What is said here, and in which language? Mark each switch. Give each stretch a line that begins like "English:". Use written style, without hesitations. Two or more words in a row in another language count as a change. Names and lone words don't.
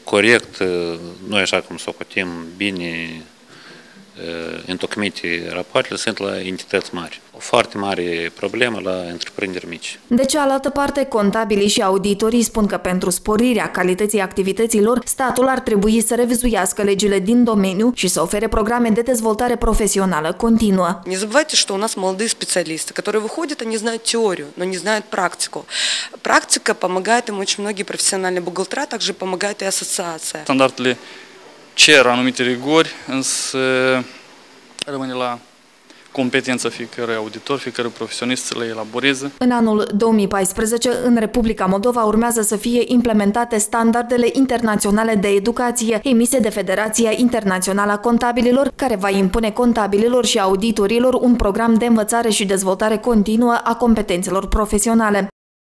Romanian: Corect, noi așa cum socotim bine întocmite rapoartele sunt la entități mari. O foarte mare problemă la întreprinderi mici. De cealaltă parte, contabilii și auditorii spun că pentru sporirea calității activităților, statul ar trebui să revizuiască legile din domeniu și să ofere programe de dezvoltare profesională continuă.
Russian: Не забывайте, что у нас молодые специалисты, которые выходят, они знают теорию, но не знают практику. Практика помогает им очень многие профессиональные бухгалтера, также помогает и ассоциация.
Romanian: Standardele cer anumite rigori, însă rămâne la competența fiecărui auditor, fiecărui profesionist să le elaboreze. În anul 2014, în Republica Moldova urmează să fie implementate standardele internaționale de educație emise de Federația Internațională a Contabililor, care va impune contabililor și auditorilor un program de învățare și dezvoltare continuă a competențelor profesionale.